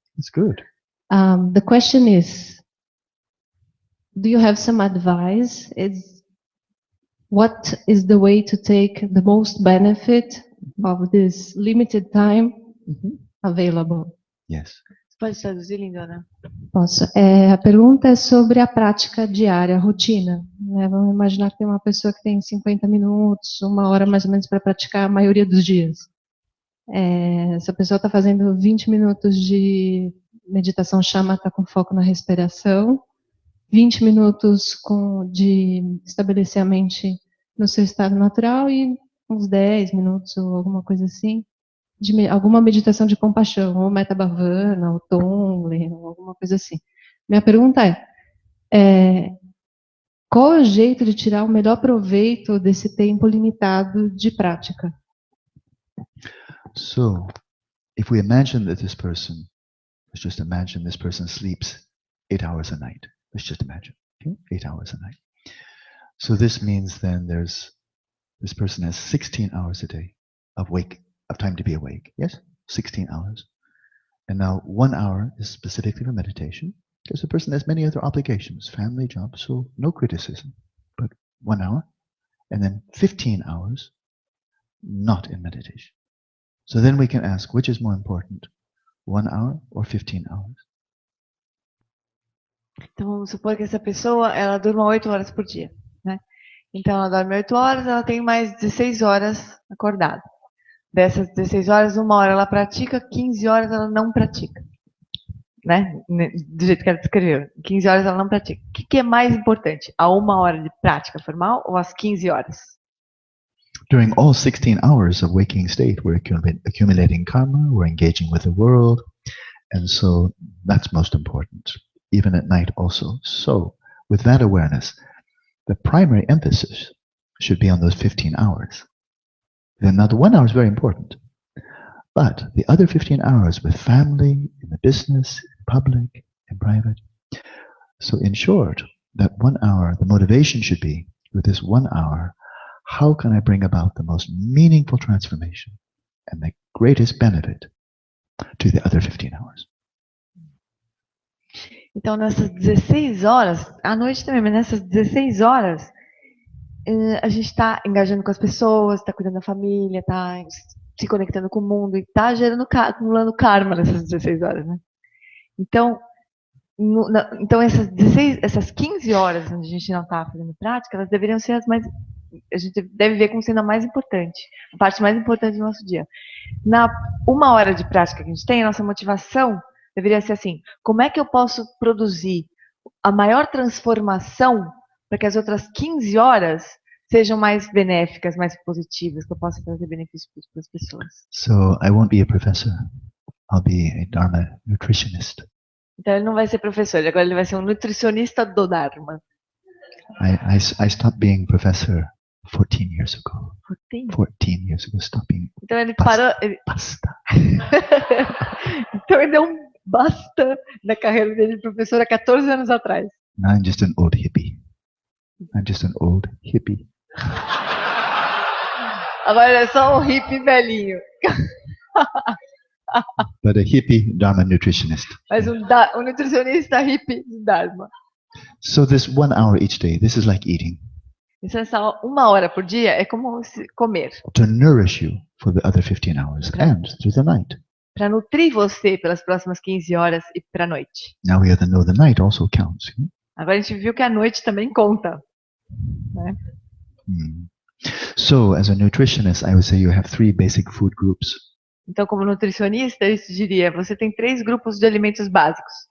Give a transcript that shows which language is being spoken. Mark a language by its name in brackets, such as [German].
[English] That's good. The question is, do you have some advice? What is the way to take the most benefit of this limited time available? Yes. [Portuguese] Pode traduzir, Lindona? Posso. A pergunta é sobre a prática diária, a rotina. Vamos imaginar que tem uma pessoa que tem 50 minutos, 1 hora mais ou menos para praticar a maioria dos dias. Essa pessoa está fazendo 20 minutos de meditação shamatha com foco na respiração, 20 minutos de estabelecer a mente no seu estado natural e uns 10 minutos ou alguma coisa assim, de alguma meditação de compaixão, ou Metta Bhavana, ou Tonglen, ou alguma coisa assim. Minha pergunta qual é o jeito de tirar o melhor proveito desse tempo limitado de prática? [English] So, if we imagine that this person, let's just imagine this person sleeps 8 hours a night. Let's just imagine, okay? 8 hours a night. So this means then this person has 16 hours a day of time to be awake. Yes? 16 hours. And now 1 hour is specifically for meditation, because the person has many other obligations, family, job, so no criticism. But 1 hour, and then 15 hours not in meditation. So then we can ask, which is more important, 1 hour or 15 hours? [Portuguese] Então vamos supor que essa pessoa ela durma 8 horas por dia, né? Então ela dorme 8 horas, ela tem mais 16 horas acordada. Dessas 16 horas, 1 hora ela pratica, 15 horas ela não pratica, né? Do jeito que ela descreveu, 15 horas ela não pratica. O que é mais importante? A 1 hora de prática formal ou as 15 horas? [English] During all 16 hours of waking state, we're accumulating karma, we're engaging with the world, and so that's most important, even at night also. So, with that awareness, the primary emphasis should be on those 15 hours. Then now the 1 hour is very important. But the other 15 hours with family, in the business, in public, in private. So in short, that 1 hour, the motivation should be, with this 1 hour, how can I bring about the most meaningful transformation and the greatest benefit to the other 15 hours? [Portuguese] Então, nessas 16 horas, à noite também, mas nessas 16 horas, a gente está engajando com as pessoas, está cuidando da família, está se conectando com o mundo e está acumulando karma nessas 16 horas, né? Então, então essas 15 horas onde a gente não está fazendo prática, elas deveriam ser as mais... A gente deve ver como sendo a mais importante, a parte mais importante do nosso dia. Na 1 hora de prática que a gente tem, a nossa motivação deveria ser assim: como é que eu posso produzir a maior transformação para que as outras 15 horas sejam mais benéficas, mais positivas, que eu possa trazer benefícios para as pessoas? [English] So I won't be a professor. I'll be a Dharma nutritionist. [Portuguese] Então ele não vai ser professor, agora ele vai ser um nutricionista do Dharma. [English] I stopped being professor 14 years ago. 14 years ago, stopping. [Portuguese] Então ele parou. Basta. Então ele deu um basta na carreira dele de professor há 14 anos atrás. [English] Now I'm just an old hippie. I'm just an old hippie. [Portuguese] Agora ele é só um hippie velhinho. [English] But a hippie Dharma nutritionist. [Portuguese] Mas um nutricionista hippie do Dharma. [English] So this 1 hour each day, this is like eating. [Portuguese] Então essa 1 hora por dia é como comer. [English] To nourish you for the other 15 hours and through the night. [Portuguese] Para nutrir você pelas próximas 15 horas e para a noite. [English] Now we have to know the night also counts. [Portuguese] Agora a gente viu que a noite também conta, né? [English] So as a nutritionist, I would say you have 3 basic food groups. [Portuguese] Então, como nutricionista, eu diria, você tem 3 grupos de alimentos básicos.